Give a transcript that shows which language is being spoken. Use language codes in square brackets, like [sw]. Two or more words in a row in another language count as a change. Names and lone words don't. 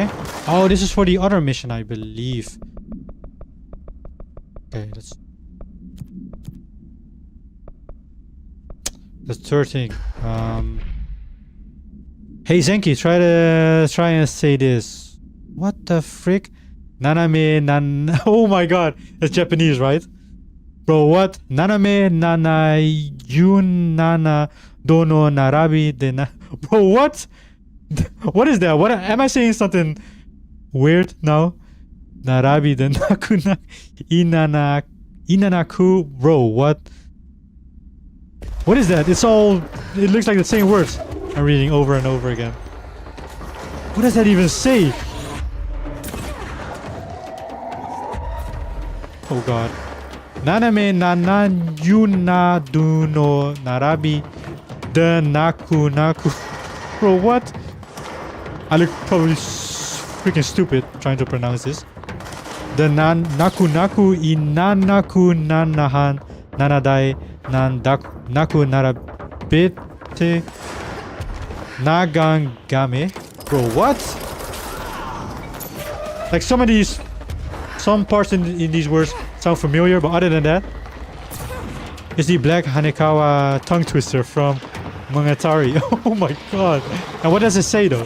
[en] Oh, this is for the other mission, I believe. Okay, that's the third thing. Hey Zenki, try and say this. What the frick? Naname nan. Oh my god, it's Japanese, right? Bro, what? Naname nana yun nana dono narabi de na. Bro, what? What is that? What am I saying something weird now? Narabi de nakuna inanaku. Bro, what? What is that? It's all. It looks like the same words I'm reading over and over again. What does that even say? Oh god. Naname nanan yuna duno narabi de naku naku. Bro, what? I look probably freaking stupid trying to pronounce this. The naku naku inanaku nanahan nanadai nan naku narabete nagangame. Bro, what? Like some parts in these words sound familiar, but other than that, it's the Black Hanekawa tongue twister from Monogatari. Oh my god. And what does it say though?